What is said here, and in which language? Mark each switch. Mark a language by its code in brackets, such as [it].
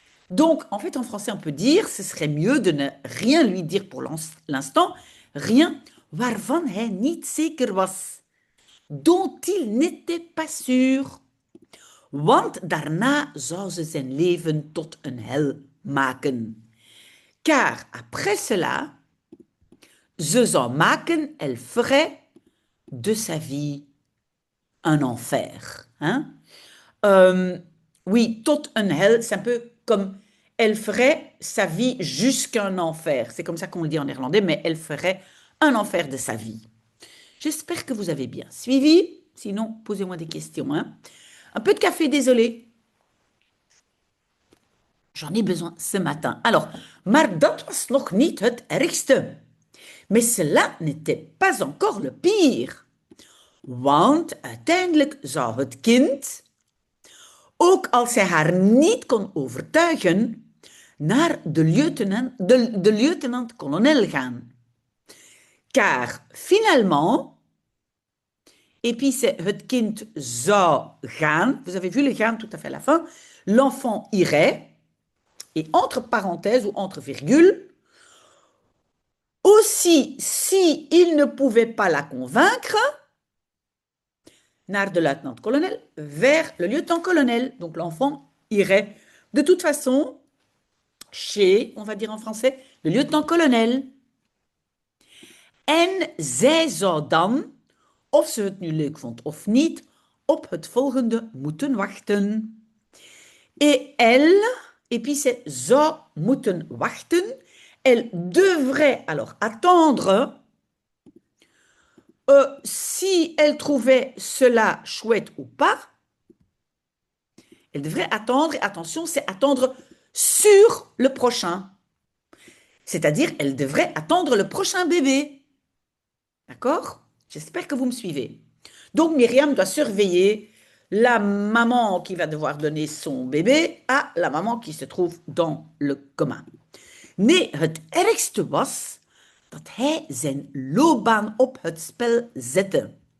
[fr] Donc, en fait, en français, on peut dire, ce serait mieux de ne rien lui dire pour l'instant, rien [nl] waarvan hij niet zeker was, [fr] dont il n'était pas sûr. [nl] Want daarna zou ze zijn leven tot een hel maken. [fr] Car après cela, [nl] ze zou maken, [fr] elle ferait de sa vie un enfer. Hein? Oui, [nl] tot een hel, [fr] c'est un peu comme elle ferait sa vie jusqu'un enfer. C'est comme ça qu'on le dit en néerlandais, mais elle ferait un enfer de sa vie. J'espère que vous avez bien suivi. Sinon, posez-moi des questions. Hein. Un peu de café, désolé. J'en ai besoin ce matin. Alors, [nl] maar dat was nog niet het ergste. [fr] Mais cela n'était pas encore le pire. [nl] Want uiteindelijk zou het kind, ook als hij haar niet kon overtuigen, naar de lieutenant-colonel gaan. [fr] Car finalement, et puis c'est [nl] het kind zou gaan, [fr] vous avez vu le gaan tout à fait à la fin, l'enfant irait, et entre parenthèses ou entre virgules, aussi si il ne pouvait pas la convaincre, [nl] naar de luitenant-colonel, [fr] vers le lieutenant-colonel. Donc l'enfant irait de toute façon chez, on va dire en français, le lieutenant-colonel. [nl] En zij zou dan, of ze het nu leuk vond of niet, op het volgende moeten wachten. [fr] Et elle, et puis c'est [nl] zou moeten wachten. [fr] Elle devrait alors attendre si elle trouvait cela chouette ou pas. Elle devrait attendre, et attention, c'est attendre sur le prochain. C'est-à-dire, elle devrait attendre le prochain bébé. D'accord? J'espère que vous me suivez. Donc, Myriam doit surveiller la maman qui va devoir donner son bébé à la maman qui se trouve dans le coma. [nl] Nee, het ergste was dat hij zijn loopbaan op het spel zette.